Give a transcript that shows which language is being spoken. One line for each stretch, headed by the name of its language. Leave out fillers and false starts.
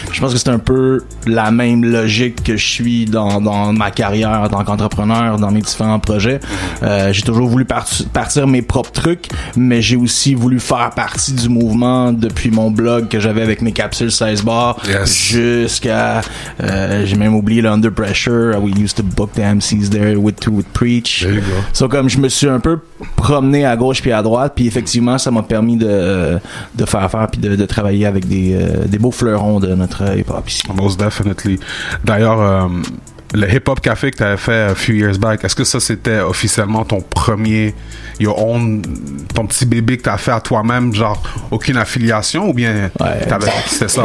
French: Je pense que c'est un peu la même logique que je suis dans ma carrière en tant qu'entrepreneur, dans mes différents projets. J'ai toujours voulu partir mes propres trucs, mais j'ai aussi voulu faire partie du mouvement depuis mon blog que j'avais avec mes capsules 16 bars jusqu'à, j'ai même oublié le Under Pressure.
English: We used to book the MCs there with Preach. There you go.
French: So, comme je me suis un peu promené à gauche puis à droite, puis effectivement, ça m'a permis de faire affaire puis de travailler avec des beaux fleurons de notre hip-hop ici.
English: Most definitely.
French: D'ailleurs, le hip-hop café que tu avais fait
English: a few years back,
French: est-ce que ça c'était officiellement ton premier, ton petit bébé que tu as fait à toi-même, genre aucune affiliation ou bien c'était ça?